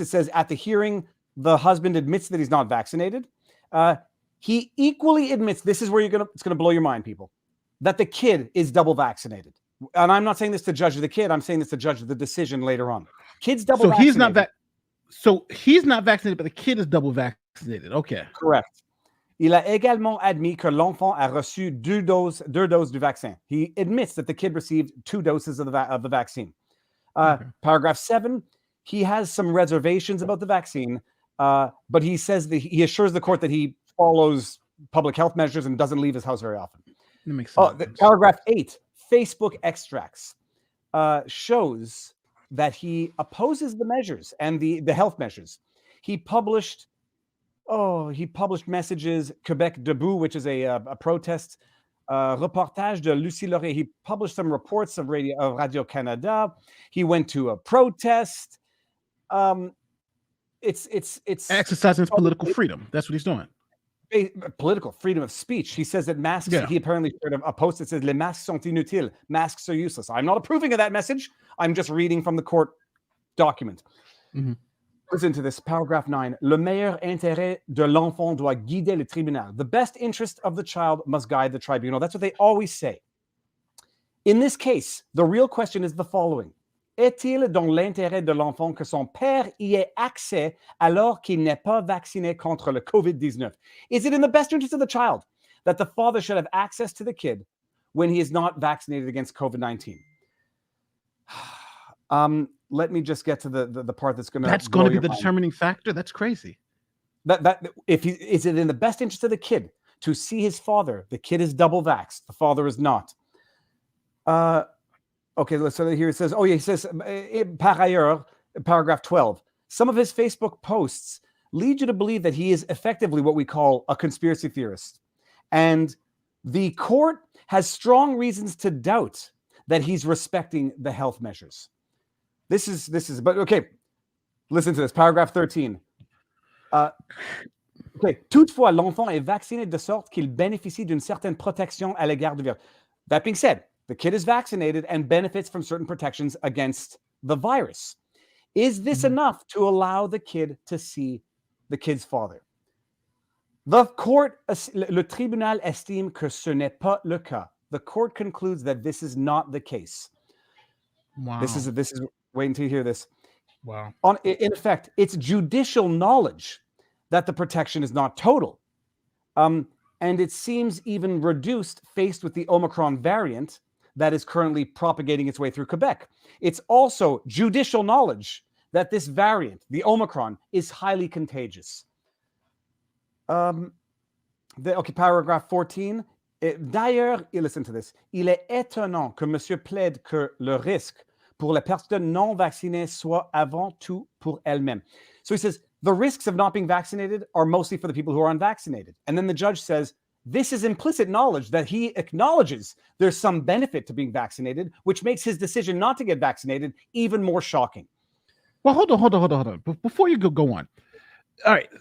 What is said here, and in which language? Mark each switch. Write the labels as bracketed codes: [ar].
[en] It says at the hearing, the husband admits that he's not vaccinated. He equally admits, this is where it's going to blow your mind, people, that the kid is double vaccinated. And I'm not saying this to judge the kid. I'm saying this to judge the decision later on. Kid's double vaccinated. So he's not vaccinated, but the kid is double vaccinated. Okay. Correct. [fr] Il a également admis que l'enfant a reçu deux doses du vaccin. [en] He admits that the kid received 2 doses of the vaccine. Paragraph 7, he has some reservations about the vaccine, but he says that he assures the court that he follows public health measures and doesn't leave his house very often. That makes sense. Paragraph 8, Facebook extracts, shows that he opposes the measures and the health measures. He published messages, Quebec Debout, which is a protest, reportage de Lucie Laurier. He published some reports of Radio Canada. He went to a protest. It's exercising his political freedom. That's what he's doing. Political freedom of speech. He says that masks, he apparently shared a post that says [fr] les masques sont inutiles, [en] masks are useless. I'm not approving of that message. I'm just reading from the court document. Listen to this, paragraph 9. [fr] Le meilleur intérêt de l'enfant doit guider le tribunal. [en] The best interest of the child must guide the tribunal. That's what they always say. In this case, the real question is the following. [fr] Est-il dans l'intérêt de l'enfant que son père y ait accès alors qu'il n'est pas vacciné contre le COVID-19? [en] Is it in the best interest of the child that the father should have access to the kid when he is not vaccinated against COVID-19? Let me just get to the part that's going to... That's going to be the determining factor? That's crazy. Is it in the best interest of the kid to see his father? The kid is double vaxxed. The father is not. Okay, so here it says, he says, [fr] par ailleurs, [en] paragraph 12, some of his Facebook posts lead you to believe that he is effectively what we call a conspiracy theorist. And the court has strong reasons to doubt that he's respecting the health measures. But okay, listen to this, paragraph 13. [fr] Toutefois, l'enfant est vacciné de sorte qu'il bénéficie d'une certaine protection à l'égard du virus. [en] That being said, the kid is vaccinated and benefits from certain protections against the virus. Is this enough to allow the kid to see the kid's father? The court, [fr] le tribunal estime que ce n'est pas le cas. [en] The court concludes that this is not the case. Wow. This is wait until you hear this. Wow. In effect, it's judicial knowledge that the protection is not total. And it seems even reduced faced with the Omicron variant that is currently propagating its way through Quebec. It's also judicial knowledge that this variant, the Omicron, is highly contagious. Paragraph 14. D'ailleurs, listen to this. [fr] Il est étonnant que monsieur plaide que le risque pour les personnes non vaccinées soit avant tout pour elles-mêmes. [en] So he says, the risks of not being vaccinated are mostly for the people who are unvaccinated. And then the judge says, this is implicit knowledge that he acknowledges there's some benefit to being vaccinated, which makes his decision not to get vaccinated even more shocking. Well, hold on. Before you go on. All right.